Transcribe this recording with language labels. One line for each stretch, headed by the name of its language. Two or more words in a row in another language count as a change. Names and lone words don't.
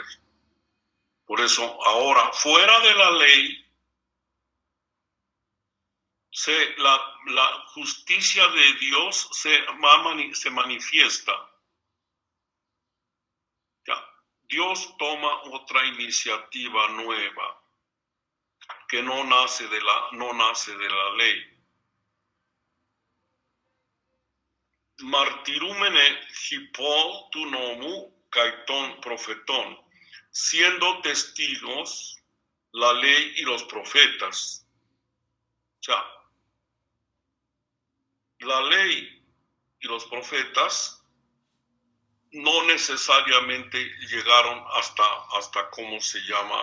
Spanish: Por eso ahora, fuera de la ley, la justicia de Dios se manifiesta. Dios toma otra iniciativa nueva que no nace de la ley.
Greek: μαρτυρουμένη ὑπὸ τοῦ νόμου καὶ τῶν προφητῶν,
Spanish: siendo testigos la ley y los profetas. O sea, la ley y los profetas no necesariamente llegaron hasta ¿cómo se llama?